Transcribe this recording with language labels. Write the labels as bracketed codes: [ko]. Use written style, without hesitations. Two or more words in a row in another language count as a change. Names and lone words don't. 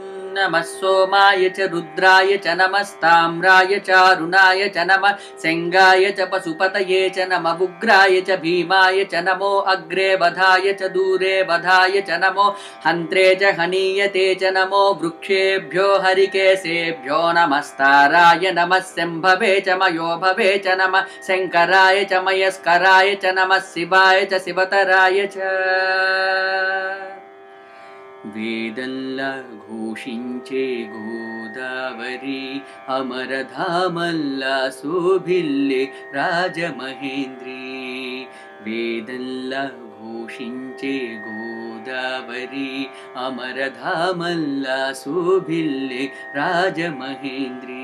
[sa] नमः सोमाय च रुद्राय च नमस्ताम्राय च अरुणाय च नमः सेंगाय च पशुपतये च नमः उग्राय च भीमाय च नमो अग्रे वधाय च दूरे वधाय च नमो हन्त्रे च हनीयते च नमो वृक्षेभ्यो हरिकेशेभ्यो नमस्ताराय नमः शम्भवे च मयो भवे च नमः शंकराय च मयस्कराय च नमः शिवाय च शिवतराय च [te] వేదల్లా ఘోషించే గోదావరి అమరధామల్లా శోభిల్లే రాజమహేంద్రి వేదల్లా ఘోషించే గోదావరి అమరధామల్లా శోభిల్లే రాజమహేంద్రి